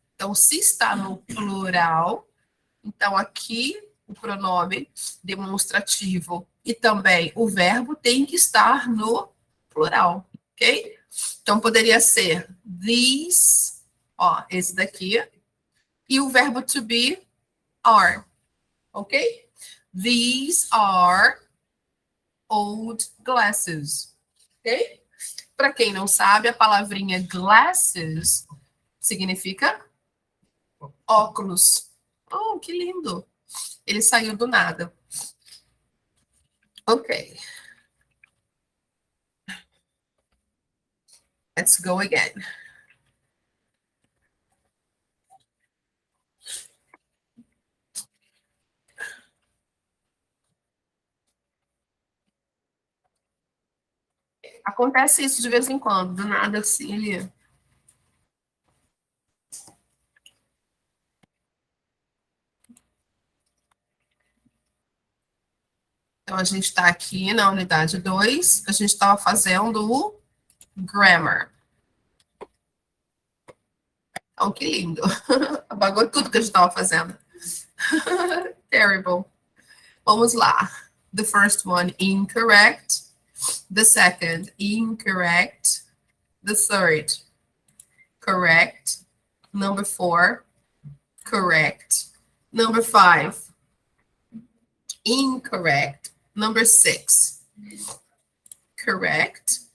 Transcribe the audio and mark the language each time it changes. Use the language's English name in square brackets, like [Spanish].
[Portuguese] Então, se está no plural, então aqui o pronome demonstrativo e também o verbo tem que estar no plural, ok? Então, poderia ser these, ó, esse daqui, e o verbo to be, [English] are, ok? These are old glasses, ok? [Portuguese] Para quem não sabe, a palavrinha glasses significa óculos. Oh, que lindo! Ele saiu do nada. Ok. [English] Let's go again. [Portuguese] Acontece isso de vez em quando, do nada assim, ele... Então, a gente está aqui na unidade 2, a gente estava fazendo o grammar. Então, que lindo. Apagou tudo que a gente estava fazendo. [English] Terrible. [Portuguese] Vamos lá. [English] The first one, incorrect. The second, incorrect. The third, correct. Number 4, correct. Number 5, incorrect. Number 6, Correct.